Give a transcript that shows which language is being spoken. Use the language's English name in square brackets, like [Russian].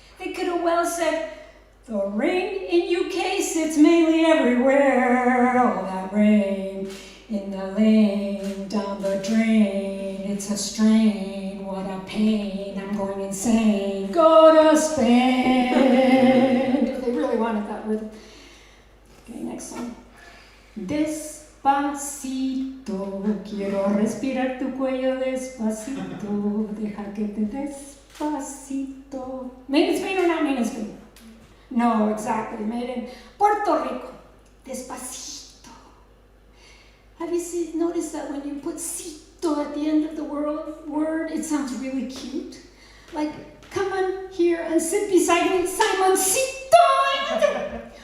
[English] They could have well said, the rain in UK sits mainly everywhere. All that rain in the lane, down the drain. It's a strain, what a pain. I'm going insane. Go to Spain. If they really wanted that rhythm. Okay, next song. [Spanish] Despacito, quiero respirar tu cuello despacito. Deja que te despacito. [English] Made in Spain or not made in Spain? No, exactly. Made in Puerto Rico. Despacito. Have you noticed that when you put cito at the end of the word, it sounds really cute? Like, come on here and sit beside me, Simoncito.